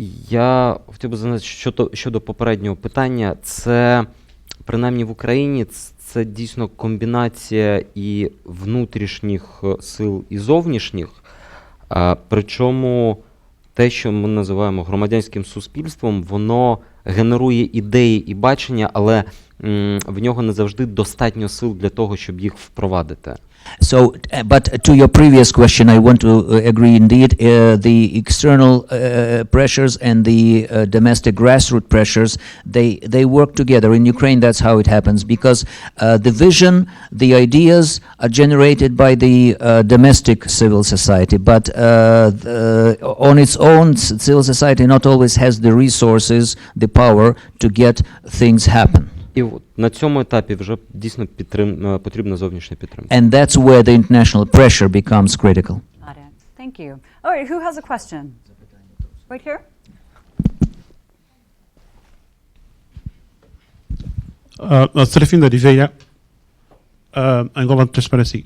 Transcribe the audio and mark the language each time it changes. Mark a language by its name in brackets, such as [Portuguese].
[Ukrainian] Я хотів би сказати, щодо попереднього питання, це, принаймні в Україні, це дійсно комбінація і внутрішніх сил, і зовнішніх. Причому те, що ми називаємо громадянським суспільством, воно генерує ідеї і бачення, але в нього не завжди достатньо сил для того, щоб їх впровадити. [English] So, but to your previous question, I want to agree indeed. The external pressures and the domestic grassroots pressures, they work together. In Ukraine, that's how it happens, because the vision, the ideas are generated by the domestic civil society, but on its own, civil society not always has the resources, the power to get things happen. [Ukrainian] І на цьому етапі вже дійсно потрібна зовнішня підтримка. [English] And that's where the international pressure becomes critical. Got it. Thank you. All right, who has a question? Right here. Serafim Oliveira, Angola Transparency.